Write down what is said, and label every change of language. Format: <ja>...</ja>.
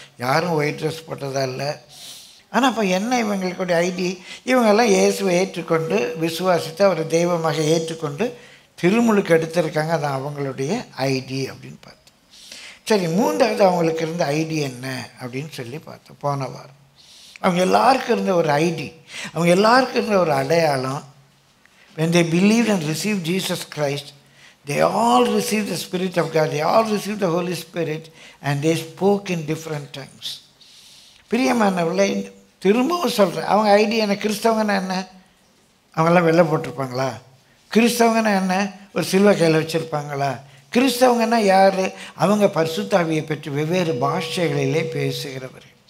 <ta>யாரும் white dress போட்டதா இல்லை. ஆனால் அப்போ என்ன இவங்களுடைய ஐடி? இவங்கெல்லாம் இயேசுவை ஏற்றுக்கொண்டு விசுவாசித்து அவரை தெய்வமாக ஏற்றுக்கொண்டு திருமுழுக்கு எடுத்திருக்காங்க. அதான் அவங்களுடைய ஐடி அப்படின்னு பார்த்தோம். சரி, மூன்றாவது அவங்களுக்கு இருந்த ஐடி என்ன அப்படின்னு சொல்லி பார்த்தோம் போன வாரம். அவங்க எல்லாருக்கும் இருந்த ஒரு ஐடி, அவங்க எல்லாருக்கும் இருந்த ஒரு அடையாளம்,</ta> <en>when they believed and received Jesus Christ, they all received the Spirit of God, they all received the Holy Spirit, and they spoke in different tongues.</en> <ta>பிரியமானவர்களே, திரும்பவும் சொல்கிறேன், அவங்க ஐடி என்ன? கிறிஸ்தவங்கன்னா என்ன? அவங்கெல்லாம் வெள்ளை போட்டிருப்பாங்களா? கிறிஸ்தவங்கன்னா என்ன? ஒரு சிலுவை கையில் வச்சுருப்பாங்களா? கிறிஸ்தவங்கன்னா யார்? அவங்க பரிசுத்த ஆவியை பற்றி வெவ்வேறு பாஷைகளிலே பேசுகிறவர்.</ta>